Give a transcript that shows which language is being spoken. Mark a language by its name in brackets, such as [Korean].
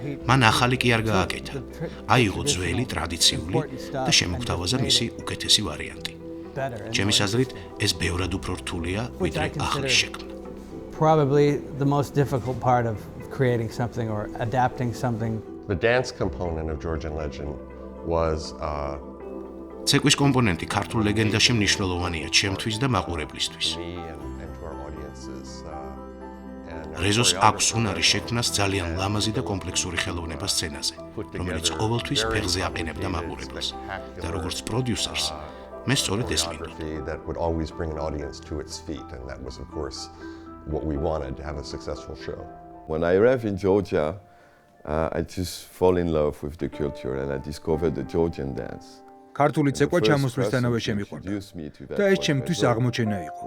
[Georgian] მან ახალი კი არ გააკეთა, აიღო ძველი ტრადიციული და შემოგთავაზა მისი უკეთესი ვარიანტი. ჩემის აზრით, ეს ბევრად უფრო რთულია, ვიდრე ახლის შექმნა. [English] Probably the most difficult part of creating something or adapting something. The dance component of Georgian legend was [Georgian] ცეკვის კომპონენტი ქართულ ლეგენდაში მნიშვნელოვანია ჩემთვის და მაყურებლისთვის. რეზოს აქვს უნარი შექმნას ძალიან ლამაზი და კომპლექსური ხელოვნება სცენაზე, რომელიც ყოველთვის ფეხზე აყენებდა მაყურებელს და როგორც პროდიუსერს მე სწორედ ეს მინდოდა. [English] that would always bring an audience to its feet, and that was of course what we wanted to have a successful show. When I arrived in Georgia, I just fall in love with the culture and I discovered the Georgian dance. [Georgian] ქართული ცეკვა ჩამოსვლისთანავე შემიყვარდა და ეს ჩემთვის აღმოჩენა იყო.